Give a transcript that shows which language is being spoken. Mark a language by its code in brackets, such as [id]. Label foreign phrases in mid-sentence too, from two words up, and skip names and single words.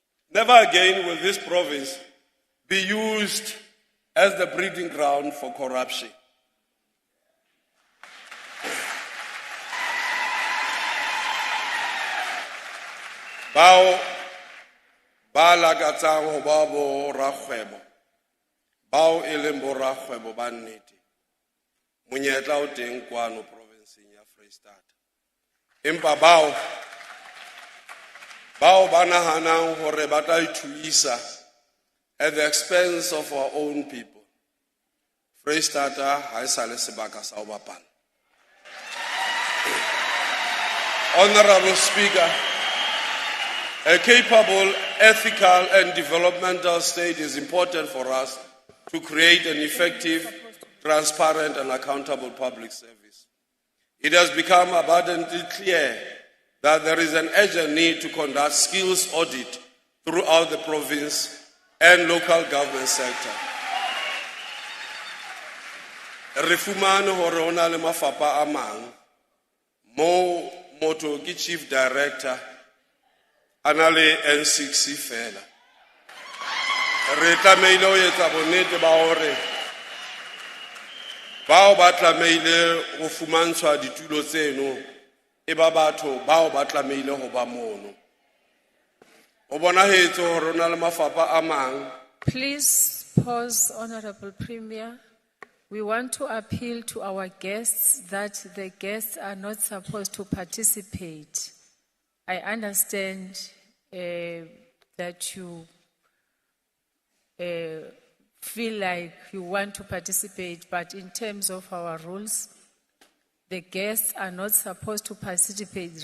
[en] Never again will this province be used as the breeding ground for corruption. [st] Bao ba lakatsang ho ba bo rakgwebo, bao e leng bo rakgwebo ba nnete, monyetla o teng kwano provinseng ya Vista. Empa bao ba nahanang hore ba tla ithuisa [en] at the expense of our own people. [st] Vista ha e sa le sebaka sa ho bapala. [en] Honorable Speaker, a capable, ethical and developmental state is important for us to create an effective, transparent and accountable public service. It has become abundantly clear that there is an urgent need to conduct skills audit throughout the province and local government sector. [st] Re fumane hore hona le mafapha a mang mo motho ke [en] chief director [st] anale N6 fela. Re tlameile ho etsa bonnete ba hore bao ba tlameile ho fumantshwa ditulo tseno e ba batho bao ba tlameile ho ba mono. O bonahetse hore hona le mafapha a mang. [en] Please pause, Honorable Premier. We want to appeal to our guests that the guests are not supposed to participate. I understand that you feel like you want to participate, but in terms of our rules, the guests are not supposed to participate.